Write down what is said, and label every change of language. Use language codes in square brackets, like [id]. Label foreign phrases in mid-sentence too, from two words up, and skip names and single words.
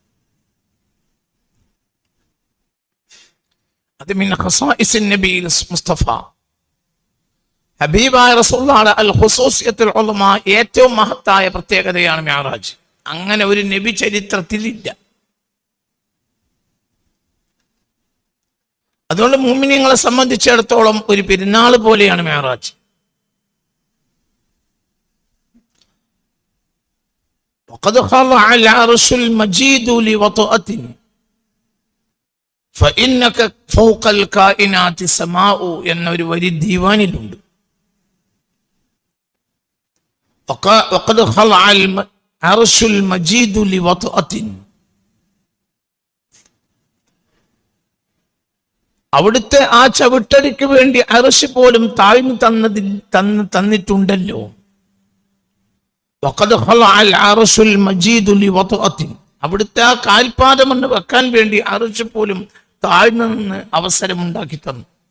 [ml] അത് [ar] من خصائص النبي المصطفى, [ml] ഹബീബായ റസൂലുള്ളാഹിയുടെ [ar] الخصوصية العظمى, [ml] ഏറ്റവും മഹത്തായ പ്രത്യേകതയാണ് മിഅ്റാജ്. അങ്ങനെ ഒരു നബി ചരിത്രത്തിലില്ല. അതുകൊണ്ട് മുഅ്മിനീങ്ങളെ സംബന്ധിച്ചിടത്തോളം ഒരു പെരുന്നാൾ പോലെയാണ് മിഅ്റാജ്. [ar] وقد خضع العرش المجيد لوطأة فإنك فوق الكائنات سماء [ml] എന്നൊരു വരി ദീവാനിലുണ്ട്. [ar] وقد خضع العرش المجيد لوطأة, [ml] അവിടുത്തെ ആ ചവിട്ടടിക്ക് വേണ്ടി അർശ് പോലും താഴ്ന്നു തന്നിട്ടുണ്ടല്ലോ. [ar] وقد خلع العرش المجيد لوطأة, [ml] അവിടുത്തെ ആ കാൽപാദം എന്ന് വെക്കാൻ വേണ്ടി അർശ് പോലും താഴ്ന്നു നിന്ന് അവസരമുണ്ടാക്കി തന്നു.